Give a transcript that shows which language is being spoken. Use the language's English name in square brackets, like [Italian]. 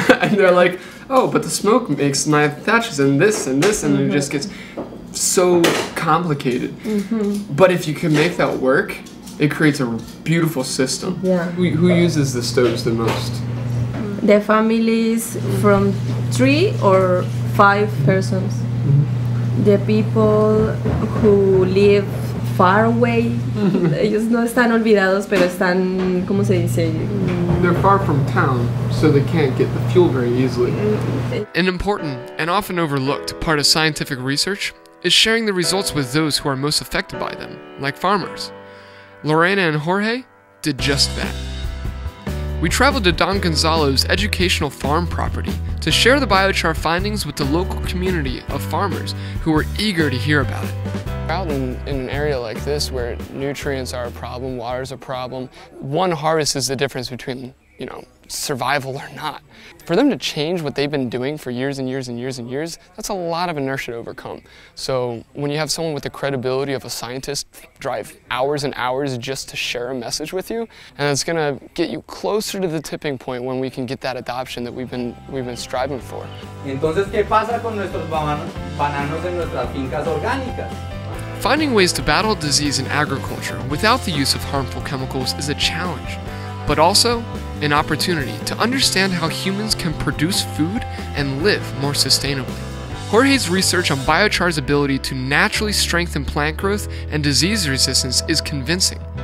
[English] And they're like, oh, but the smoke makes my thatches and this, and it just gets so complicated. But if you can make that work, it creates a beautiful system. Yeah. Who uses the stoves the most? The families from 3 or 5 persons. The people who live far away, [Spanish] ellos no están olvidados, pero están, ¿cómo se dice? [English] They're far from town, so they can't get the fuel very easily. An important and often overlooked part of scientific research is sharing the results with those who are most affected by them, like farmers. Lorena and Jorge did just that. We traveled to Don Gonzalo's educational farm property to share the biochar findings with the local community of farmers who were eager to hear about it. Out in an area like this where nutrients are a problem, water is a problem, one harvest is the difference between, survival or not. For them to change what they've been doing for years and years and years and years, that's a lot of inertia to overcome. So when you have someone with the credibility of a scientist drive hours and hours just to share a message with you, and it's gonna get you closer to the tipping point when we can get that adoption that we've been striving for. [Spanish] Entonces, ¿qué pasa con nuestros bananos en nuestras fincas orgánicas? [English] Finding ways to battle disease in agriculture without the use of harmful chemicals is a challenge, but also an opportunity to understand how humans can produce food and live more sustainably. Jorge's research on biochar's ability to naturally strengthen plant growth and disease resistance is convincing.